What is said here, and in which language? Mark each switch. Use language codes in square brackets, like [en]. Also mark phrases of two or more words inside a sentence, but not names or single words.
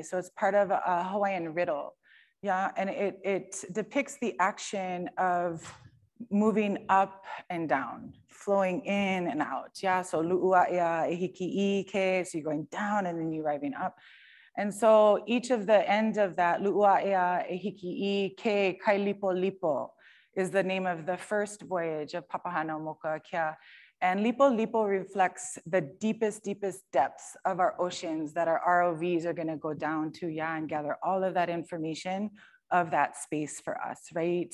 [en] So it's part of a Hawaiian riddle. Yeah, and it depicts the action of moving up and down, flowing in and out. Yeah, so [haw] lu'ua'ea ehiki ke, [en] so you're going down and then you're arriving up. And so each of the end of that, [haw] lu'ua'ea ehiki ke kailipo lipo, [en] is the name of the first voyage of Papahana Mokuakea. And Lipo Lipo reflects the deepest depths of our oceans that our ROVs are going to go down to, yeah, and gather all of that information of that space for us, right?